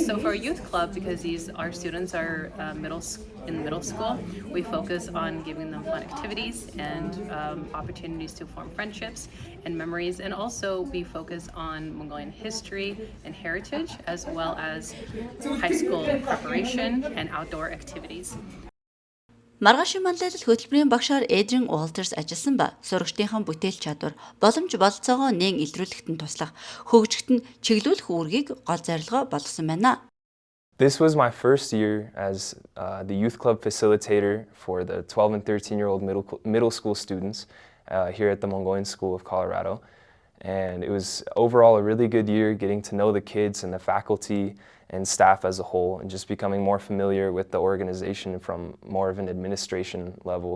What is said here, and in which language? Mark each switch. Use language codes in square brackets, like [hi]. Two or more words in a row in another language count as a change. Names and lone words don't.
[en] So for our Youth Club, because our students are in middle school, we focus on giving them fun activities and opportunities to form friendships and memories, and also we focus on Mongolian history and heritage, as well as high school preparation and outdoor activities. [mn] Маргаашийн манлайлал хөтөлбөрийн багшаар Эдрин Уолтерс ажилласан ба сурагчдынхан бүтээл чадвар, боломж бололцоогоо нээн илрүүлэхэд нь туслах, хөгжихөд нь чиглүүлэх үүргийг гол зорилгоо болгосон байна. [en] This was my first year as the youth club facilitator for the 12 and 13-year-old middle school students here at the Mongolian School of Colorado. And it was overall a really good year getting to know the kids and the faculty and staff as a whole, and just becoming more familiar with the organization from more of an administration level.